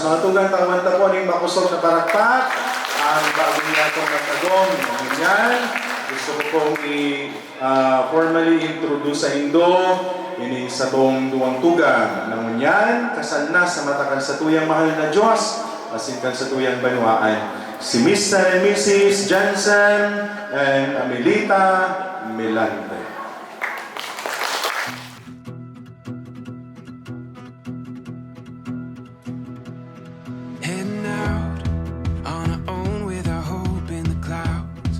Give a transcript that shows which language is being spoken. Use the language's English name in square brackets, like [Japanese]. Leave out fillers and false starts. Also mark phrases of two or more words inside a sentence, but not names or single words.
[Bikol] Mga tugang tawanta po ng makusog na parakpak, ang bago niya itong nagtagong. Ganyan. Gusto ko pong [English] formally introduce [Bikol] sa Indo, ini sa tong duwang tugang. Nangunyan, kasal na sa matakan sa tuyang mahal na Diyos, asin kan sa tuyang banwaan. Si Mr. and Mrs. Johnson and Amelita Melante. [English] Heading out on our own with our hope in the clouds.